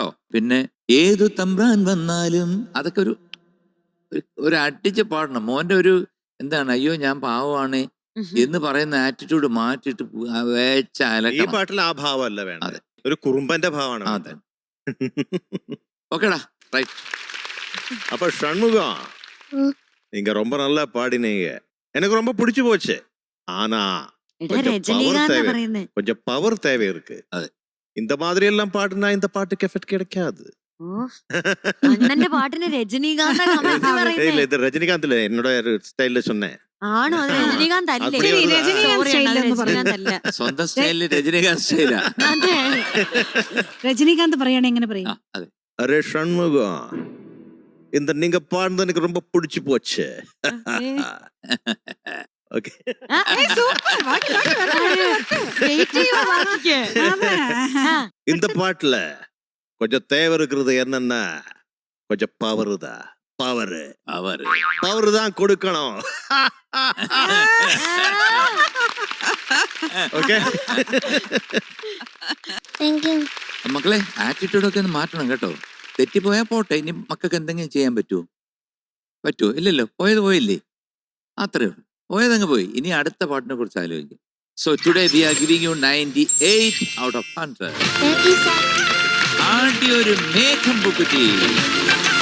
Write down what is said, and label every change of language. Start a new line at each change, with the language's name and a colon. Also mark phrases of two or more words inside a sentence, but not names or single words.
Malayalam: പിന്നെ ഏതു തമ്പ്രാൻ വന്നാലും അതൊക്കെ ഒരു അടിച്ച് പാടണം. മോന്റെ ഒരു എന്താണ്, അയ്യോ ഞാൻ പാവമാണ് എന്ന് പറയുന്ന ആറ്റിറ്റ്യൂഡ് മാറ്റിട്ട് വേച്ച ഈ അലക്കണം. പാട്ടിൽ ആ ഭാവമല്ല വേണം. അതെ. ഒരു കുറുമ്പന്റെ ഭാവമാണ്. അതെ. ഓക്കേടാ, റൈറ്റ്.
Tamil: அப்ப ஷண்முகா ம். நீங்க ரொம்ப நல்லா பாடினீங்க. எனக்கு ரொம்ப பிடிச்சு போச்சு. ஆனா
Malayalam: എടാ
Tamil: கொஞ்சம் രജനീകാന്ത് power தேவை.
Malayalam: പറയുന്നേ.
Tamil: கொஞ்சம் பவர் தேவை இருக்கு. அது. இந்த மாதிரி எல்லாம் பாடுனா இந்த பாட்டுக்கு எஃபெக்ட் கிடைக்காது.
Malayalam: ഓ അണ്ണന്റെ പാട്ടിന് രജനീകാന്ത് കമന്റ്
Tamil: இல்ல
Malayalam: പറയുന്നേ.
Tamil: இது ரஜினிகாந்த் இல்ல, என்னோட ஸ்டைல்ல சொன்னேன்.
Malayalam: ആണോ? അത് രജനീകാന്ത് അല്ലേ?
Tamil: அப்படி ஒரு-
Malayalam: രജനീകാന്ത് Sorry style അണ്ണാ, എന്ന് പറഞ്ഞു. രജനീകാന്ത് അല്ല. സ്വന്തം സ്റ്റൈലില് രജനീകാന്ത് സ്റ്റൈലാ. അതെ. രജനീകാന്ത് പറയണ എങ്ങനെ പറയും? അതെ.
Tamil: அரே ஷண்முகா, இந்த நீங்க பாடுனது எனக்கு ரொம்ப பிடிச்சு போச்சு. ஓகே.
Malayalam: Wait ചെയ്യുവാ ബാക്കിക്ക്. ആ,
Tamil: இந்த பாட்டுல கொஞ்சம் தேவை இருக்கிறது என்னன்னா கொஞ்சம் பவர் தான். பவர் தான் கொடுக்கணும்.
Malayalam: ഓക്കെ.
English: Thank you.
Malayalam: മക്കളെ ആറ്റിറ്റ്യൂഡൊക്കെ ഒന്ന് മാറ്റണം കേട്ടോ. തെറ്റിപ്പോയാൽ പോട്ടെ. ഇനി മക്കൾക്ക് എന്തെങ്കിലും ചെയ്യാൻ പറ്റുമോ? ഇല്ലല്ലോ. പോയില്ലേ, അത്രേ ഉള്ളൂ. പോയതങ്ങ് പോയി. ഇനി അടുത്ത പാട്ടിനെ കുറിച്ച് ആലോചിക്കും.
English: So today we are giving you 98 out of 100. Thank you sir.
Malayalam: ആദ്യ ഒരു മേഘം പൂക്കുറ്റി.